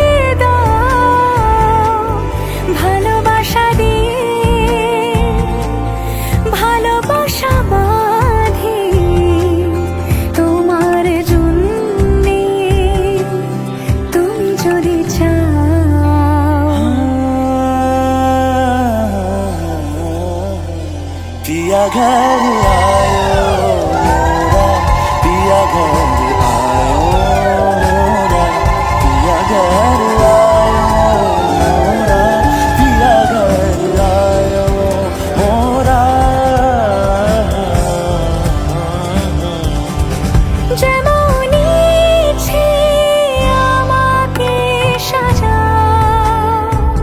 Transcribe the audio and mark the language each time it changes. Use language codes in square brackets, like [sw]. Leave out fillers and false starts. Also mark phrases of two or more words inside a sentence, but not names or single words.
[bn] দাও, ভালোবাসা দিয়ে ভালোবাসা বাঁধি তোমার জন্যে, তুমি যদি চাও। [hi] पिया घर आयो मोरा, पिया घर आयो मोरा, पिया घर आयो मोरा, पिया घर आयो मोरा। [bn] যেমন ইচ্ছে আমাকে সাজাও,